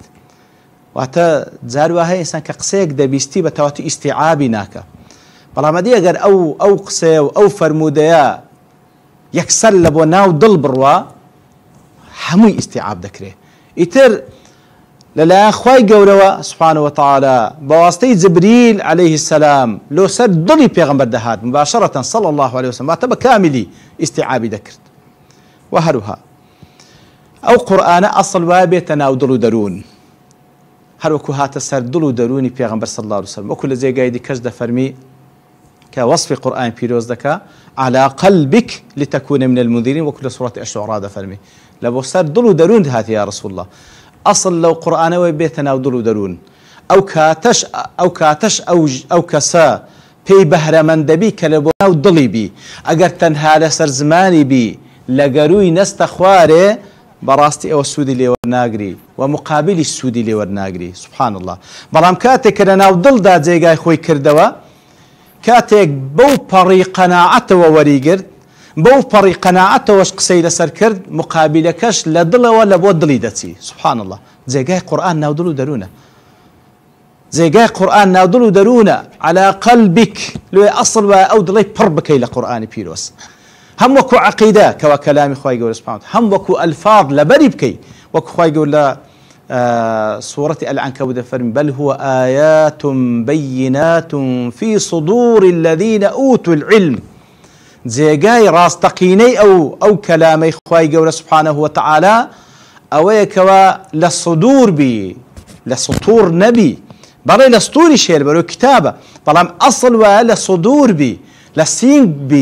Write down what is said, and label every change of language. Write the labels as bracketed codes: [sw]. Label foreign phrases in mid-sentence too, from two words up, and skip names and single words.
[ckb] واتە جار وا هەیە ئینسان کە قسەیەک دەبیستی بە تەواوەتی ئیستیعابی ناکە. بەڵام ئەدی ئەگەر ئەو قسەیە و ئەو فەرموودەیە یەکسەر لە بۆ ناو دڵ بڕوا هەمووی ئیستیعاب دەکرێت. ئیتر لەلایەن خوای گەورەوە [ar] سبحانه وتعالى [ckb] بەواسطەی جبریل [ar] عليه السلام [ckb] لۆ سەر دڵی پێغەمبەر دەهات مباشرة [ar] صلى الله عليه وسلم [ckb] واتە بە کاملی ئیستیعابی دەکرد. و هەروها ئەو قورئانە ئەسڵ وایە بێتە ناو دڵ و دەروون، هەروەکو هاتە سەر دڵ و دەرونی پێغەمبەر [ar] صلی الله عليه وسلم. [ckb] وەکو لە جێگای دیکەش دەفەرمی کە وەصفی قورئان پیرۆز دەکا [ar] على قلبك لتكون من المنذرين، [ckb] وەکو لە سوورەتی الشعراء دەفەرمی لە بۆ سەر دڵ و دەروون هاتی [ar] یا رسول الله. [ckb] ئەسڵ لەو قورئانەوەی بێتە ناو دڵ و دەروون. ئەو کاتەش ئەو کەسە پێی بەهرەمەندەبی کە لە بۆ ناو دڵی بی، ئەگەر تەنها لەسەر زمانی بی لە گەرووی نەستە خوارێ بەڕاستی ئەوە سوودی لێوەرناگری و مقابلی سوودی لێوەرناگری. [ar] سبحان الله. [ckb] بەڵام کاتێک کە لە ناو دڵدا جێگای خۆی کردەوە، کاتێک بەو پەڕی قەناعەتەوە وەریگرت، بەو پەڕی قەناعەتەوەش قسەی لەسەر کرد، مقابلەکەش لە دڵەوە لە بۆ دڵی دەچی. [ar] سبحان الله. [ckb] جێگای قورئان ناو دڵ و دەروونە. جێگای قورئان ناو دڵ و دەروونە. [ar] على قلبك [ckb] لێ ئەسڵ وایە ئەو دڵی پڕ بکەی لە قورئانی پیرۆز. هەم وەکو عەقیدە کەوا کەلامی خوای گەورە سبحانه، هەم وەکو ئەلفاظ لەبەری بکەی، وەکو خوای گەورە لە سورة العنكبوت فرمي [ar] بل هو آيات بينات في صدور الذين أوتوا العلم. [ckb] جێگای ڕاستەقینەی ئەو کەلامەی خوای گەورە [ar] سبحانه وتعالى [ckb] ئەوەیە کەوا لە سودور بی، لە سطور نەبی، بەڵێ لە سطوری شێر بەرەو کتابە، بەڵام ئەسڵ وایە لە سودور بی، لە سینگ بی.